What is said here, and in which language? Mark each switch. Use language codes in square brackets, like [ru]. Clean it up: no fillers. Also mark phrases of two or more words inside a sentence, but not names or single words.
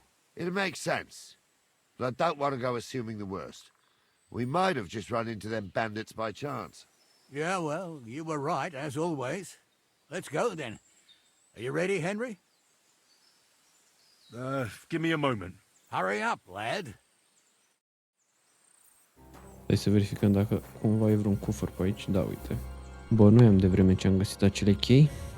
[en] It makes sense, but I don't want to go assuming the worst. We might have just run into them bandits by chance. Yeah, well, you were right, as always. Let's go, then. Are you ready, Henry? Give me a moment. Hurry up, lad. [ro] Hai să verificăm dacă cumva e vreun cufăr pe aici. Da, uite. Bănuiam de vreme ce am găsit acele chei.